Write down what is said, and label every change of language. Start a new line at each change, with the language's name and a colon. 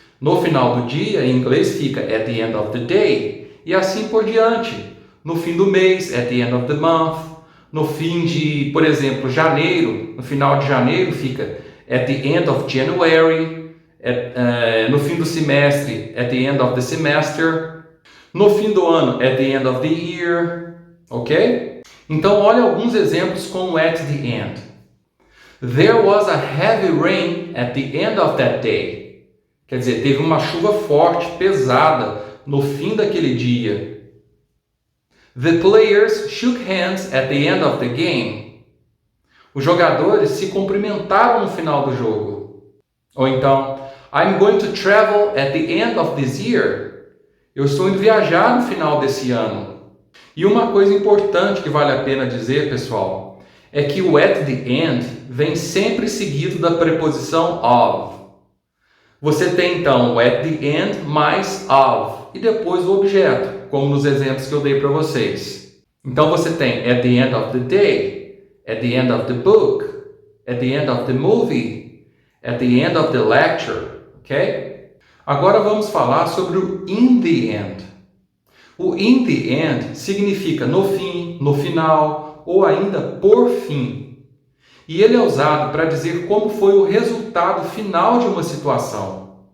Portuguese: No final do dia, em inglês fica
English: at the end of the day.
Portuguese: E assim por diante. No fim do mês,
English: at the end of the month.
Portuguese: No fim de, por exemplo, janeiro, no final de janeiro fica
English: at the end of January.
Portuguese: No fim do semestre,
English: at the end of the semester.
Portuguese: No fim do ano,
English: at the end of the year. Ok?
Portuguese: Então, olha alguns exemplos com o at the end.
English: There was a heavy rain at the end of that day.
Portuguese: Quer dizer, teve uma chuva forte, pesada, no fim daquele dia.
English: The players shook hands at the end of the game.
Portuguese: Os jogadores se cumprimentaram no final do jogo. Ou então,
English: I'm going to travel at the end of this year.
Portuguese: Eu estou indo viajar no final desse ano. E uma coisa importante que vale a pena dizer, pessoal, é que o at the end vem sempre seguido da preposição of. Você tem então o at the end mais of e depois o objeto, como nos exemplos que eu dei para vocês. Então você tem
English: at the end of the day, at the end of the book, at the end of the movie, at the end of the lecture. Ok?
Portuguese: Agora vamos falar sobre o in the end. O in the end significa no fim, no final ou ainda por fim. E ele é usado para dizer como foi o resultado final de uma situação.